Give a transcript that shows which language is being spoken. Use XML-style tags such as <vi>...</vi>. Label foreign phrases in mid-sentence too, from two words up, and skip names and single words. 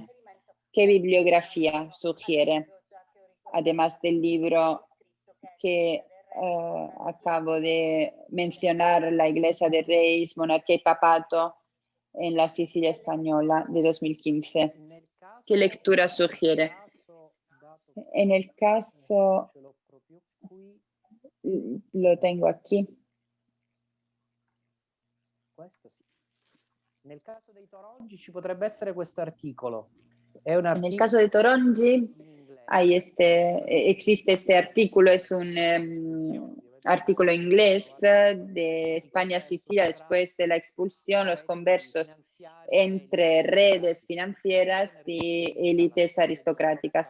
<es>¿Qué bibliografía sugiere? Además del libro que acabo de mencionar, La Iglesia de Reis, Monarquía y Papato en la Sicilia española de 2015. ¿Qué lectura sugiere? En el caso, lo tengo aquí.</es> <it>Nel caso dei Torongi ci potrebbe essere questo articolo.</it> <es>En el caso de Torongi existe este artículo, es un artículo inglés de España a Sicilia después de la expulsión, los conversos entre redes financieras y élites aristocráticas.</es>